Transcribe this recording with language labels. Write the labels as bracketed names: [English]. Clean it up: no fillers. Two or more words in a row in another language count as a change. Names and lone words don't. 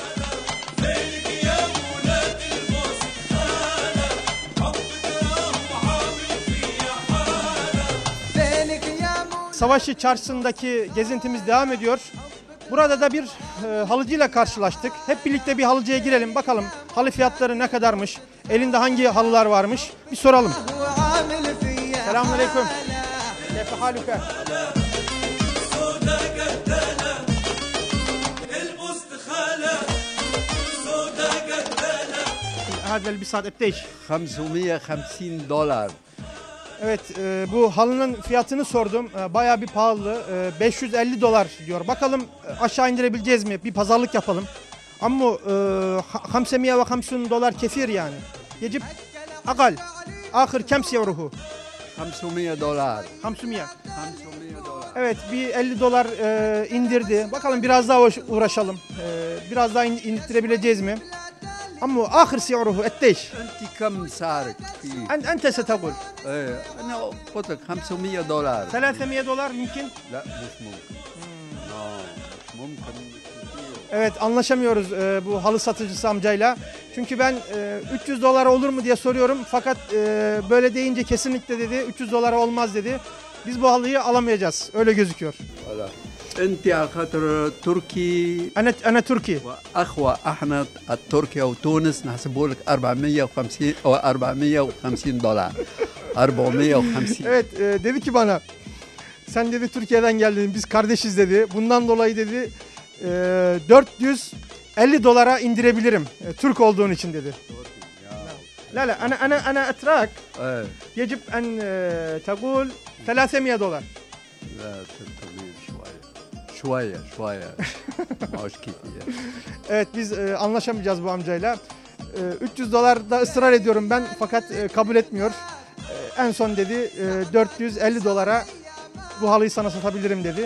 [Turkish] Savaşçı Çarşısı'ndaki gezintimiz devam ediyor. Burada da bir halıcıyla karşılaştık. Hep birlikte bir halıcıya girelim. Bakalım halı fiyatları ne kadarmış? Elinde hangi halılar varmış? Bir soralım. Selamünaleyküm. [Arabic] كيف حالك? هذا البساط قديش؟ 550 دولار. [Turkish] Evet, bu halının fiyatını sordum. Bayağı bir pahalı. 550 dolar diyor. Bakalım aşağı indirebileceğiz mi? Bir pazarlık yapalım. [Arabic] عمو 550 دولار كثير يعني يجب أقل آخر كم سعره 500 دولار 500 500 دولار [Turkish] Evet bir 50 dolar indirdi. Bakalım biraz daha uğraşalım. Biraz daha indirtebileceğiz mi? [Arabic] أما آخر سعره قديش؟ انت كم سعرك فيه؟ أنت ستقول ايه انا قلت لك 500 دولار [Turkish] 300 dolar mümkün. [Arabic] لا مش ممكن مش ممكن [Turkish] Evet anlaşamıyoruz bu halı satıcısı amcayla. Çünkü ben 300 dolara olur mu diye soruyorum. Fakat böyle deyince kesinlikle dedi 300 dolara olmaz dedi. Biz bu halıyı alamayacağız. Öyle gözüküyor. [Arabic] ولا انت على خاطر تركي أنا تركي. واخوه احنا تركيا وتونس نحسبوا لك 450 او 450 دولار 450 [Turkish] Evet dedi ki bana sen dedi Türkiye'den geldin biz kardeşiz dedi. Bundan dolayı dedi 450 dolara indirebilirim Türk olduğun için dedi. [Arabic] لا لا أنا أتراك ايه يجب أن تقول 300 dolar. لا 300 شويه شويه مش كتير [Turkish] Evet biz anlaşamayacağız bu amcayla. 300 dolarda ısrar ediyorum ben fakat kabul etmiyor. En son dedi 450 dolara bu halıyı sana satabilirim dedi.